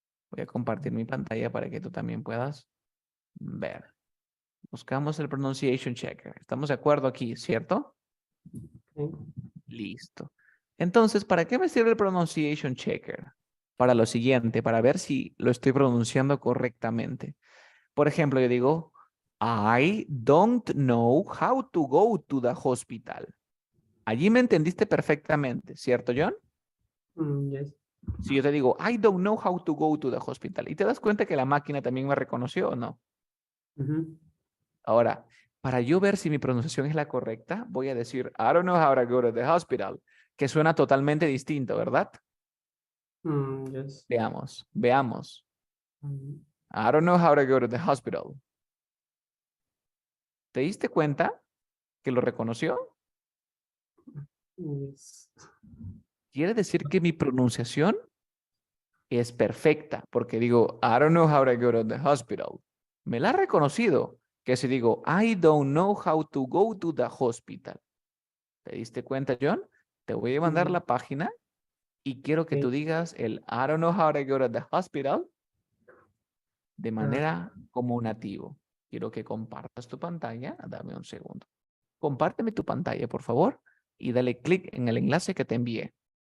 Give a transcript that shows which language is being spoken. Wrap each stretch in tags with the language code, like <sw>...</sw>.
<es>Voy a compartir mi pantalla para que tú también puedas ver. Buscamos el Pronunciation Checker. ¿Estamos de acuerdo aquí, cierto? Ok. Listo. Entonces, ¿para qué me sirve el Pronunciation Checker? Para lo siguiente, para ver si lo estoy pronunciando correctamente. Por ejemplo, yo digo,</es> <en>I don't know how to go to the hospital.</en> <es>Allí me entendiste perfectamente, ¿cierto, John?</es> <en>Yes.</en> <es>Si yo te digo,</es> <en>I don't know how to go to the hospital,</en> <es>y te das cuenta que la máquina también me reconoció o no. Ujú. Ahora, para yo ver si mi pronunciación es la correcta, voy a decir,</es> <en>I don't know how to go to the hospital,</en> <es>que suena totalmente distinto, ¿verdad?</es> <en>Yes.</en> <es>Veamos, veamos. Mm,</es> <en>I don't know how to go to the hospital.</en> <es>¿Te diste cuenta que lo reconoció?</es> <en>Yes.</en> <es>Quiere decir que mi pronunciación es perfecta, porque digo,</es> <en>I don't know how to go to the hospital.</en> <es>Me la ha reconocido, que si digo,</es> <en>I don't know how to go to the hospital.</en> <es>¿Te diste cuenta, John? Te voy a mandar Mm, la página y quiero que tú</es> <en>ok.</en> <es>digas el</es> <en>I don't know how to go to the hospital</en> <es>de Ah, manera como nativo. Quiero que compartas tu pantalla. Dame un segundo. Compárteme tu pantalla, por favor, y dale clic en el enlace que te envié.</es>